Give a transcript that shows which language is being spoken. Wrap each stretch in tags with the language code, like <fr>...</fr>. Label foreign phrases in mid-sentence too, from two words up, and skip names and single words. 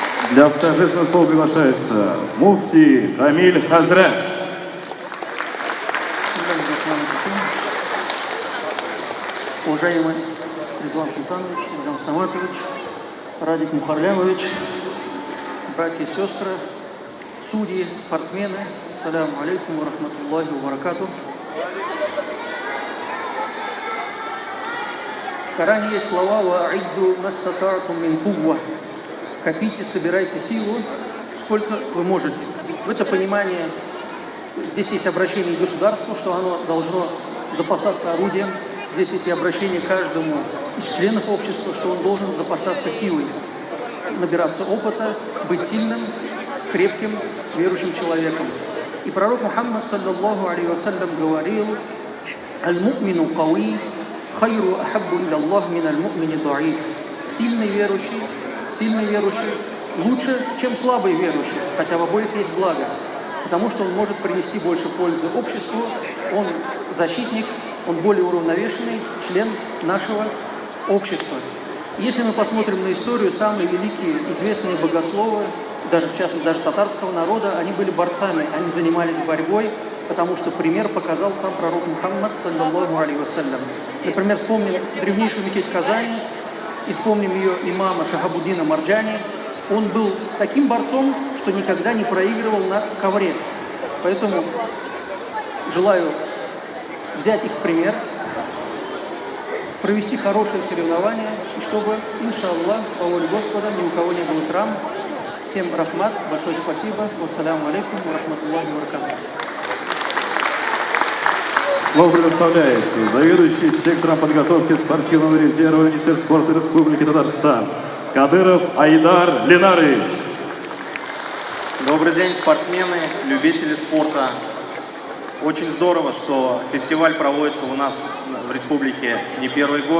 <ru>Для торжественного слова приглашается муфти Камиль Хазрат. Уважаемый Ризван Султанович, Ильгам Саматович, Радик Мухарлямович, братья и сестры, судьи, спортсмены,</ru> <ar>السلام عليكم ورحمة الله وبركاته.</ar> <ru>В Коране есть слова</ru> <ar>«وأعدوا ما استطعتم من قوة».</ar> <ru>Копите, собирайте силу, сколько вы можете. В это понимание здесь есть обращение к государству, что оно должно запасаться орудием. Здесь есть и обращение к каждому из членов общества, что он должен запасаться силой, набираться опыта, быть сильным, крепким, верующим человеком. И пророк Мухаммад,</ru> <ar>صلى الله عليه وسلم,</ar> <ru>говорил:</ru> <ar>«المؤمن قوي خير أحب إلى الله من المؤمن ضعيف».</ar> <ru>Сильный верующий лучше, чем слабый верующий, хотя в обоих есть благо, потому что он может принести больше пользы обществу, он защитник, он более уравновешенный член нашего общества. Если мы посмотрим на историю, самые великие, известные богословы, даже в частности даже татарского народа, они были борцами, они занимались борьбой, потому что пример показал сам пророк Мухаммад,</ru> <ar>صلى الله عليه وسلم.</ar> <ru>Например, вспомним древнейшую мечеть Казани, и вспомним ее имама Шахабуддина Марджани. Он был таким борцом, что никогда не проигрывал на ковре. Поэтому желаю взять их пример, провести хорошие соревнования, и чтобы, иншаллах, по воле Господа, ни у кого не было травм. Всем рахмат, большое спасибо.</ru> <ar>والسلام عليكم ورحمة الله وبركاته.</ar> <ru>Слово предоставляется заведующий сектором подготовки спортивного резерва Министерства спорта Республики Татарстан Кадыров Айдар Ленарович. Добрый день, спортсмены, любители спорта. Очень здорово, что фестиваль проводится у нас в республике не первый год.</ru>